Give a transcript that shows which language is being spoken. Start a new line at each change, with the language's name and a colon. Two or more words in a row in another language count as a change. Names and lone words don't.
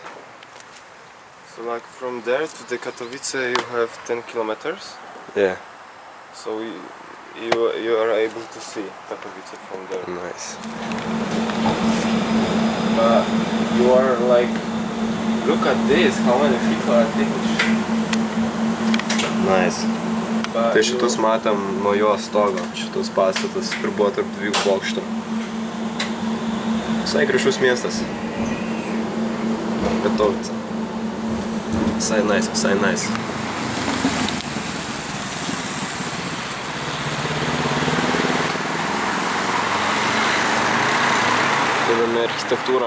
English: So like from there to the Katowice you have 10 kilometers. Yeah, So you are able to see Katowice from there. nice. You are like, look at this, how many people are taking. Nice.
Lithuanian: Tai šitus matėm nuo jo stogo, šitus pastatus, kur buvo tarp 2 bokštų. Visai gražus miestas. Katovica. Visai nice, visai nice. Įdomi architektūra.